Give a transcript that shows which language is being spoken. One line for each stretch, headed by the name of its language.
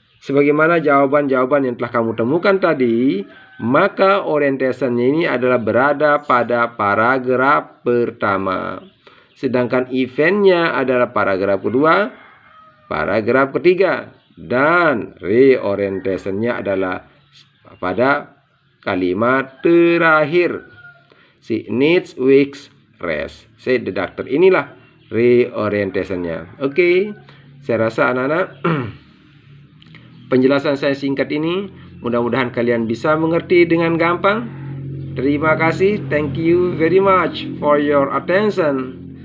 Indonesian: Sebagaimana jawaban-jawaban yang telah kamu temukan tadi, maka orientationnya ini adalah berada pada paragraf pertama. Sedangkan eventnya adalah paragraf kedua, paragraf ketiga. Dan reorientationnya adalah pada kalimat terakhir.
English: She needs weeks rest, said the doctor.
Indonesian: Inilah reorientationnya. Oke, saya rasa anak-anak penjelasan saya singkat ini mudah-mudahan kalian bisa mengerti dengan gampang. Terima kasih.
English: Thank you very much for your attention.